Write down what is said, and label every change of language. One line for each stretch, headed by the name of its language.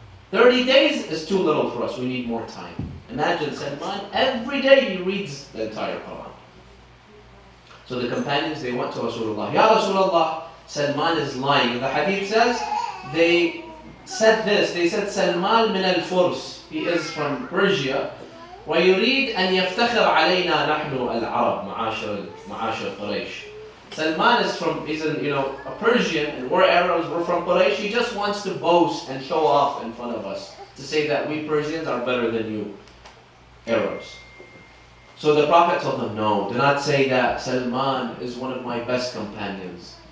English: 30 days is too little for us. We need more time. Imagine Salman, every day he reads the entire Quran. So the companions, they went to Rasulullah. Ya Rasulullah, Salman is lying. The hadith says, they said this. They said, Salman
Arabic: min al-Furs.
English: He is from Persia.
Arabic: ويريد أن يفتخر علينا نحن العرب معاشر قريش.
English: Salman is from, he's a Persian, and we're Arabs, we're from Quraysh. He just wants to boast and show off in front of us, to say that we Persians are better than you Arabs. So the Prophet told them, no, do not say that. Salman is one of my best companions.